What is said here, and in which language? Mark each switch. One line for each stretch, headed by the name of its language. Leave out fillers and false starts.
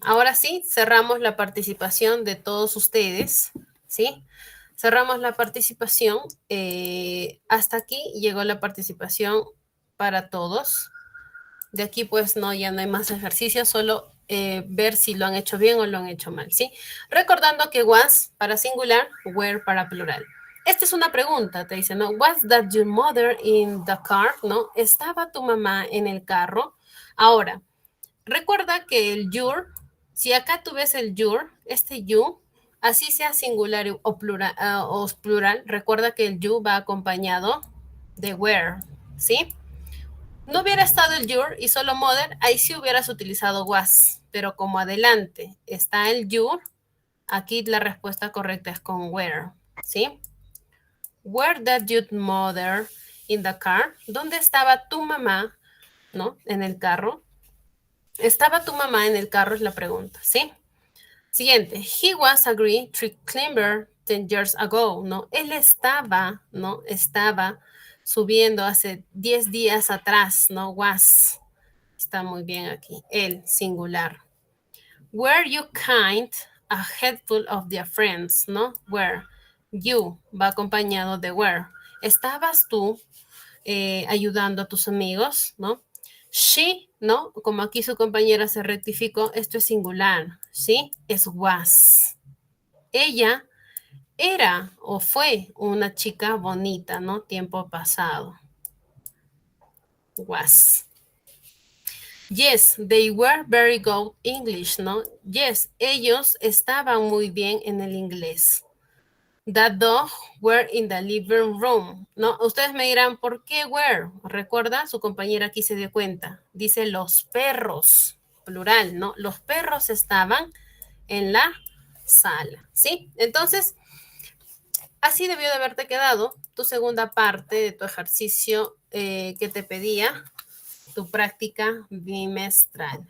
Spanish: Ahora sí, cerramos la participación de todos ustedes, ¿sí? Cerramos la participación. Hasta aquí llegó la participación para todos. De aquí pues no, ya no hay más ejercicios, solo ver si lo han hecho bien o lo han hecho mal, ¿sí? Recordando que was para singular, were para plural. Esta es una pregunta, te dice, ¿no?
English: Was that your mother in the car?
Spanish: ¿No? ¿Estaba tu mamá en el carro? Ahora, recuerda que el your, si acá tú ves el your, este you, así sea singular o plural, recuerda que el you va acompañado de were, ¿sí? No hubiera estado el your y solo mother, ahí sí hubieras utilizado was, pero como adelante está el your, aquí la respuesta correcta es con where, ¿sí?
English: Where did your mother in the car?
Spanish: ¿Dónde estaba tu mamá, no? En el carro. ¿Estaba tu mamá en el carro? Es la pregunta, ¿sí? Siguiente.
English: He was a great tree climber 10 years ago, ¿no?
Spanish: Él estaba, ¿no? Estaba subiendo hace 10 días atrás, ¿no? Was. Está muy bien aquí. El singular.
English: Were you kind a handful of their friends, ¿no? Were.
Spanish: You va acompañado de were. ¿Estabas tú ayudando a tus amigos, ¿no? She, ¿no? Como aquí su compañera se rectificó, esto es singular, ¿sí? Es was. Ella era o fue una chica bonita, ¿no? Tiempo pasado. Was.
English: Yes, they were very good English, ¿no?
Spanish: Yes, ellos estaban muy bien en el inglés.
English: The dog were in the living room, ¿no?
Spanish: Ustedes me dirán, ¿por qué were? ¿Recuerda? Su compañera aquí se dio cuenta. Dice los perros, plural, ¿no? Los perros estaban en la sala, ¿sí? Entonces, así debió de haberte quedado tu segunda parte de tu ejercicio que te pedía, tu práctica bimestral.